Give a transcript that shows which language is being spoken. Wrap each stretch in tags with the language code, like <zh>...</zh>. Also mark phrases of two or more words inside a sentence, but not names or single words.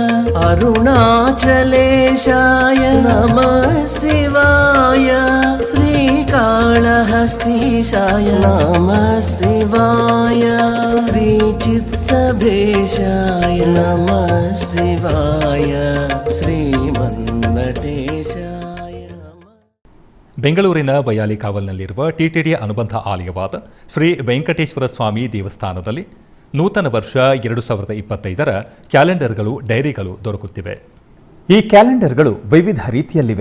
<sa>अरुणाचलेशाय नमः शिवाय, श्रीकाళहस्तीशाय नमः शिवाय, श्रीचित्सभेशाय नमः शिवाय, श्रीमन्नटेशाय.</sa> <kn>ಬೆಂಗಳೂರಿನ ವೈಯಾಲಿ ಕಾವಲ್ನಲ್ಲಿರುವ ಟಿಟಿಡಿ ಅನುಬಂಧ ಆಲಯವಾದ ಶ್ರೀ ವೆಂಕಟೇಶ್ವರ ಸ್ವಾಮಿ ದೇವಸ್ಥಾನದಲ್ಲಿ ನೂತನ ವರ್ಷ 2025ರ ಕ್ಯಾಲೆಂಡರ್ಗಳು, ಡೈರಿಗಳು ದೊರಕುತ್ತಿವೆ. ಈ ಕ್ಯಾಲೆಂಡರ್ಗಳು ವಿವಿಧ ರೀತಿಯಲ್ಲಿವೆ.</kn>